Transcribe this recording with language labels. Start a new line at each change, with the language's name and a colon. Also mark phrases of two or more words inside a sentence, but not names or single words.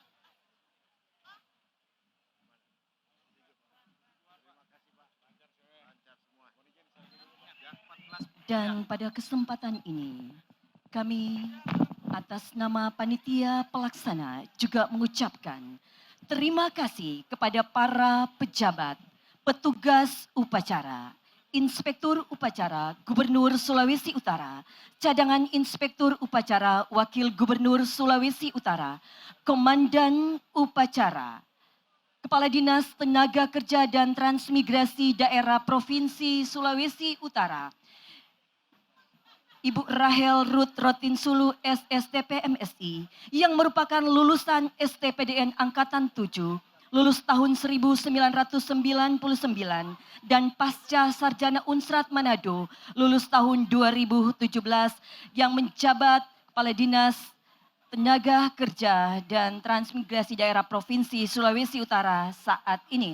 Indonesian: Dan pada kesempatan ini kami atas nama panitia pelaksana juga mengucapkan terima kasih kepada para pejabat, petugas upacara, Inspektur Upacara Gubernur Sulawesi Utara, Cadangan Inspektur Upacara Wakil Gubernur Sulawesi Utara, Komandan Upacara, Kepala Dinas Tenaga Kerja dan Transmigrasi Daerah Provinsi Sulawesi Utara, Ibu Rahel Ruth Rotinsulu SSTP MSI yang merupakan lulusan STPDN Angkatan 7, lulus tahun 1999 dan pasca sarjana Unsrat Manado, lulus tahun 2017 yang menjabat Kepala Dinas Tenaga Kerja dan Transmigrasi Daerah Provinsi Sulawesi Utara saat ini.